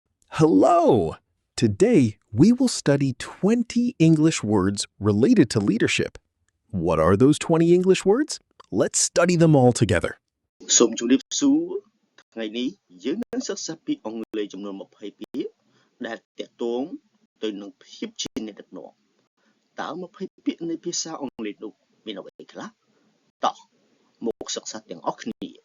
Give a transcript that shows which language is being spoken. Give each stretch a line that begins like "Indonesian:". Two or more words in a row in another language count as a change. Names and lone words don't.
English: Hello! Today, we will study 20 English words related to leadership. What are those 20 English words? Let's study them all together.
Khmer: សូមជម្រាបសួរថ្ងៃនេះយើងនឹងសិក្សាពីអង់គ្លេសចំនួន20ពាក្យដែលទាក់ទងទៅនឹងភាពជាអ្នកដឹកនាំតើ20ពាក្យនៃភាសាអង់គ្លេសនោះមានអ្វីខ្លះតោះមកសិក្សាទាំងអស់គ្នា